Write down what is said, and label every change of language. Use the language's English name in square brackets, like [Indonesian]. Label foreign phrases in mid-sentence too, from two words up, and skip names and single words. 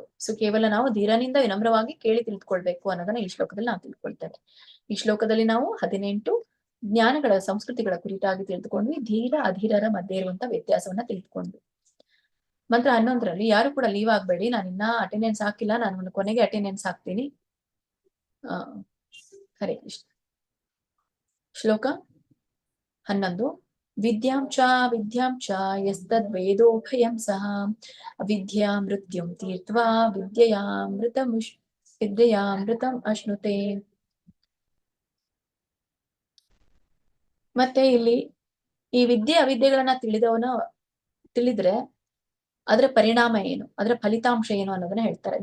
[Kannada] ಸೊ ಕೇವಲ ನಾವು ಧೀರನಿಂದ ವಿನಮ್ರವಾಗಿ ಕೇಳಿ ತಿಳಿದುಕೊಳ್ಬೇಕು ಅನ್ನೋದನ್ನ ಈ ಶ್ಲೋಕದಲ್ಲಿ ನಾವು ತಿಳ್ಕೊಳ್ತೇವೆ. ಈ ಶ್ಲೋಕದಲ್ಲಿ ನಾವು 18 ಜ್ಞಾನಗಳ ಸಂಸ್ಕೃತಿಗಳ ಕುರಿತಾಗಿ ತಿಳಿದುಕೊಂಡ್ವಿ. ಧೀರ ಅಧೀರರ ಮಧ್ಯೆ ಇರುವಂತ ವ್ಯತ್ಯಾಸವನ್ನ ತಿಳಿದುಕೊಂಡ್ವಿ. ಮಂತ್ರ 11ರಲ್ಲಿ ಯಾರು ಕೂಡ ಲೀವ್ ಆಗ್ಬೇಡಿ, ನಾನು ಇನ್ನ ಅಟೆಂಡೆನ್ಸ್ ಹಾಕಿಲ್ಲ, ನಾನು ಕೊನೆಗೆ ಅಟೆಂಡೆನ್ಸ್ ಹಾಕ್ತೀನಿ. ಹರೇ ಕೃಷ್ಣ. ಶ್ಲೋಕ 11. [Sanskrit] ವಿದ್ಯಾಂ ಚ ಯಸ್ತದ್ವೇದೋಭಯಂ ಸಹ ವಿದ್ಯಾ ಮೃತ್ಯುಂ ತೀರ್ತ್ವಾ ವಿದ್ಯೆಯಾಮೃತಂ ಅಶ್ನುತೆ. [Kannada] ಮತ್ತೆ ಇಲ್ಲಿ ಈ ವಿದ್ಯೆ ಅವಿದ್ಯೆಗಳನ್ನ ತಿಳಿದ್ರೆ ಅದರ ಪರಿಣಾಮ ಏನು, ಅದರ ಫಲಿತಾಂಶ ಏನು ಅನ್ನೋದನ್ನ ಹೇಳ್ತಾರೆ.